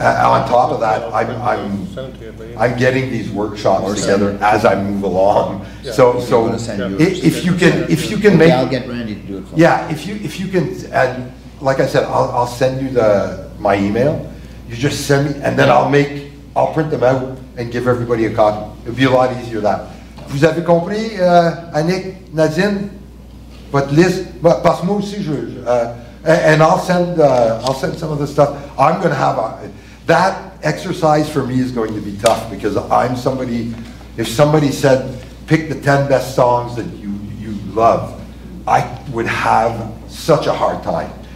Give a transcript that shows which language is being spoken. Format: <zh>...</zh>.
<en>On top of that, I'm getting these workshops together as I move along. Yeah. So if you can make, I'll get Randy to do it for me. yeah, if you can, and like I said, I'll send you my email. You just send me, and then I'll print them out and give everybody a copy. It'll be a lot easier that.</en> <fr>Vous avez compris, Annick, Nadine, votre liste? Parce que moi aussi,</fr> <en>and I'll send some of the stuff. I'm going to have that exercise for me is going to be tough because I'm somebody. If somebody said pick the 10 best songs that you love, I would have such a hard time</en>